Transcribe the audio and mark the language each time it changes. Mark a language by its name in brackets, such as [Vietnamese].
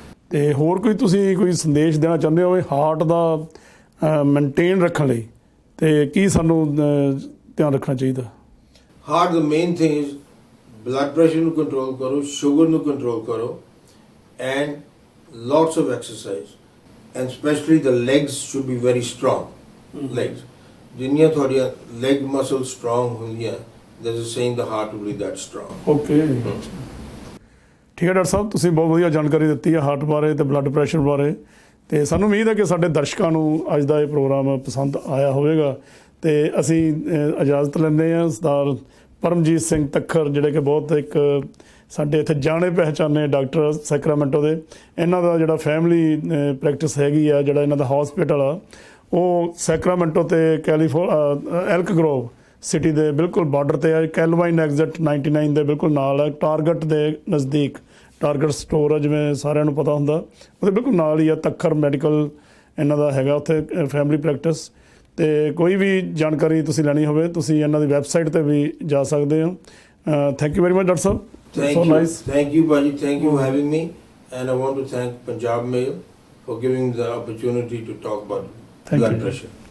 [Punjabi] ਤੇ ਹੋਰ ਕੋਈ ਤੁਸੀਂ ਕੋਈ ਸੰਦੇਸ਼ ਦੇਣਾ ਚਾਹੁੰਦੇ ਹੋ ਹਾਰਟ ਦਾ ਮੇਨਟੇਨ ਰੱਖਣ ਲਈ, ਤੇ ਕੀ ਸਾਨੂੰ ਧਿਆਨ ਰੱਖਣਾ ਚਾਹੀਦਾ? Heart ਦਾ [English] main thing is [Punjabi] blood pressure ਨੂੰ ਕੰਟਰੋਲ ਕਰੋ, ਸ਼ੂਗਰ ਨੂੰ ਕੰਟਰੋਲ ਕਰੋ, [English] And lots of exercise, and especially the legs should be very strong. Legs. [Punjabi] ਜਿੰਨੀਆਂ ਤੁਹਾਡੀਆਂ leg muscles strong ਹੁੰਦੀਆਂ, [English] there's a saying the heart will be that strong. [Punjabi] Okay, ਠੀਕ ਹੈ doctor ਸਾਹਿਬ, ਤੁਸੀਂ ਬਹੁਤ ਵਧੀਆ ਜਾਣਕਾਰੀ ਦਿੱਤੀ ਹੈ ਹਾਰਟ ਬਾਰੇ ਤੇ ਬਲੱਡ ਪ੍ਰੈਸ਼ਰ ਬਾਰੇ, ਤੇ ਸਾਨੂੰ ਉਮੀਦ ਹੈ ਕਿ ਸਾਡੇ ਦਰਸ਼ਕਾਂ ਨੂੰ ਅੱਜ ਦਾ ਇਹ ਪ੍ਰੋਗਰਾਮ ਪਸੰਦ ਆਇਆ ਹੋਵੇਗਾ। ਤੇ ਅਸੀਂ ਇਜਾਜ਼ਤ ਲੈਂਦੇ ਹਾਂ ਸਰਦਾਰ ਪਰਮਜੀਤ ਸਿੰਘ ਤੱਖਰ, ਜਿਹੜੇ ਕਿ ਬਹੁਤ ਇੱਕ ਸਾਡੇ ਇੱਥੇ ਜਾਣੇ ਪਹਿਚਾਨੇ ਡਾਕਟਰ ਸੈਕਰਾਮੈਂਟੋ ਦੇ। ਇਹਨਾਂ ਦਾ ਜਿਹੜਾ ਫੈਮਿਲੀ ਪ੍ਰੈਕਟਿਸ ਹੈਗੀ ਆ, ਜਿਹੜਾ ਇਹਨਾਂ ਦਾ ਹੌਸਪੀਟਲ ਆ, ਉਹ ਸੈਕਰਾਮੈਂਟੋ ਤੇ ਐਲਕ ਗਰੋਵ ਸਿਟੀ ਦੇ ਬਿਲਕੁਲ ਬਾਰਡਰ ਤੇ ਆ। ਕੈਲਵਾਈਨ ਐਗਜ਼ਿਟ 99 ਦੇ ਬਿਲਕੁਲ ਨਾਲ ਹੈ, ਟਾਰਗੇਟ ਦੇ ਨਜ਼ਦੀਕ। ਟਾਰਗੇਟ ਸਟੋਰ ਆ, ਜਿਵੇਂ ਸਾਰਿਆਂ ਨੂੰ ਪਤਾ ਹੁੰਦਾ, ਉਹਦੇ ਬਿਲਕੁਲ ਨਾਲ ਹੀ ਆ ਤੱਖਰ ਮੈਡੀਕਲ ਇਹਨਾਂ ਦਾ ਹੈਗਾ ਉੱਥੇ ਫੈਮਿਲੀ ਪ੍ਰੈਕਟਿਸ। ਤੇ ਕੋਈ ਵੀ ਜਾਣਕਾਰੀ ਤੁਸੀਂ ਲੈਣੀ ਹੋਵੇ, ਤੁਸੀਂ ਇਹਨਾਂ ਦੀ ਵੈਬਸਾਈਟ ਤੇ ਵੀ ਜਾ ਸਕਦੇ ਹੋ। [English] thank you very much [Punjabi] doctor Sahib, so nice. [English] Thank you, Baji. Thank you for having me. And I want to thank Punjab Mail for giving the opportunity to talk about blood pressure.